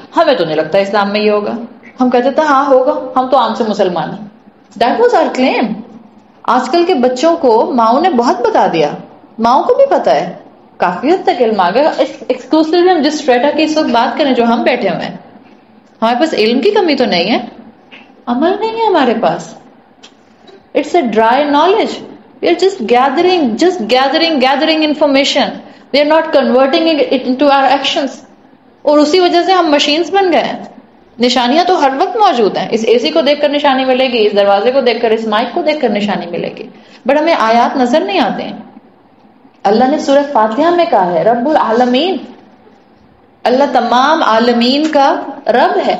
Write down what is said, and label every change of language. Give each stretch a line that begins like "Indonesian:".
Urdu: ہمیں تو نہیں لگتا اسلام میں یہ ہوگا، ہم کہتے تھے ہاں ہوگا، ہم تو عام سے مسلمان ہیں.
English: That was our claim.
Urdu: آج کل کے بچوں کو ماؤں نے بہت بتا دیا، ماؤں کو بھی پتا ہے، کافی حد تک علم آ گیا. ایکسکلوسیولی ہم جس اسٹریٹا کی اس وقت بات کریں جو ہم بیٹھے ہوئے ہیں، ہمارے پاس علم کی کمی تو نہیں ہے، عمل نہیں ہے ہمارے پاس.
English: It's a dry knowledge. We are just gathering information. We are not converting it into our actions.
Urdu: اور اسی وجہ سے ہم مشینز بن گئے ہیں. نشانیاں تو ہر وقت موجود ہیں. اس اے سی کو دیکھ کر نشانی ملے گی، اس دروازے کو دیکھ کر، اس مائک کو دیکھ کر نشانی ملے گی، بٹ ہمیں آیات نظر نہیں آتے ہیں. اللہ نے سورہ فاتحہ میں کہا ہے رب العالمین، اللہ تمام عالمین کا رب ہے.